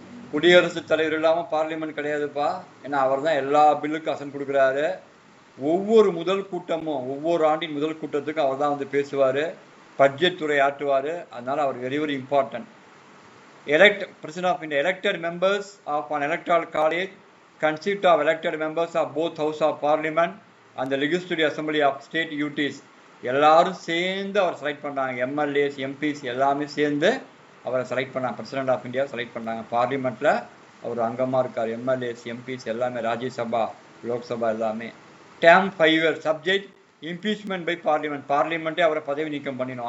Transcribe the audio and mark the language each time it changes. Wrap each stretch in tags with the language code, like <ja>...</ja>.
<ta>குடியரசுத் தலைவர் இல்லாமல் பார்லிமெண்ட் கிடையாதுப்பா. ஏன்னா அவர் தான் எல்லா பில்லுக்கும் அசன் கொடுக்குறாரு. ஒவ்வொரு முதல் கூட்டமும், ஒவ்வொரு ஆண்டின் முதல் கூட்டத்துக்கும் அவர் தான் வந்து பேசுவார், பட்ஜெட் துறை ஆற்றுவார். அதனால் அவர் very very important.</ta> <en>President of India, elected members of an electoral college consist of elected members of both House of Parliament and the Legislative Assembly of State UTs.</en> <ta>எல்லாரும் சேர்ந்து அவர் செலக்ட் பண்ணாங்க. எம்எல்ஏஸ், எம்பிஸ் எல்லாமே சேர்ந்து அவரை select பண்ணாங்க. President of India select பண்ணாங்க. பார்லிமெண்ட்டில் அவர் அங்கமாக இருக்கார். எம்எல்ஏஸ், எம்பிஸ் எல்லாமே, ராஜ்யசபா, லோக்சபா எல்லாமே.</ta> <en>Term 5 years, subject impeachment by parliament.</en> <ta>பார்லிமெண்ட்டே அவரை பதவி நீக்கம் பண்ணினோம்.</ta>